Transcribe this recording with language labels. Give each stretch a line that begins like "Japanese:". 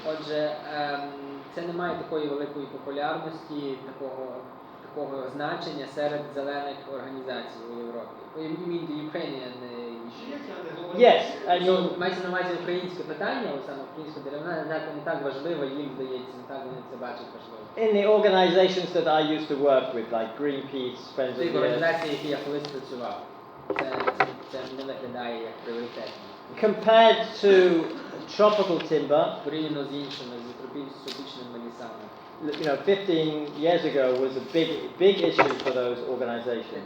Ukrainian: Отже, це не має такої великої популярності, такого значення серед зелених організацій у Європі.
English: You mean the Ukrainian issue? Yes, I mean,
Ukrainian: Мається на увазі українське питання, саме українська деревина, не так важлива, їм здається, не так вони це бачать важливо.
English: in the organizations that I used to work with, like Greenpeace, Friends of
Ukrainian: Тих
English: the Earth,
Ukrainian: організацій, які я колись працював, це не виглядає як пріоритетно.
English: compared to tropical timber,
Ukrainian: Порівняно з іншими, з тропічними лісами.
English: 15 years ago was a big issue for those organizations.